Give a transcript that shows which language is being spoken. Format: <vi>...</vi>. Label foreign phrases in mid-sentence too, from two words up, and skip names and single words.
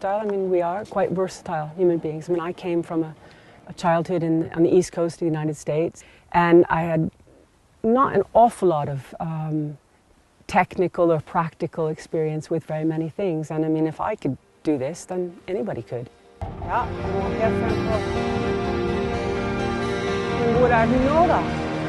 <en>I mean, we are quite versatile human beings. I mean, I came from a childhood on the east coast of the United States, and I had not an awful lot of technical or practical experience with very many things. And I mean, if I could do this, then anybody could.</en> <no>Ja, han må helt frem på. Men hvor er den nå, da?</no>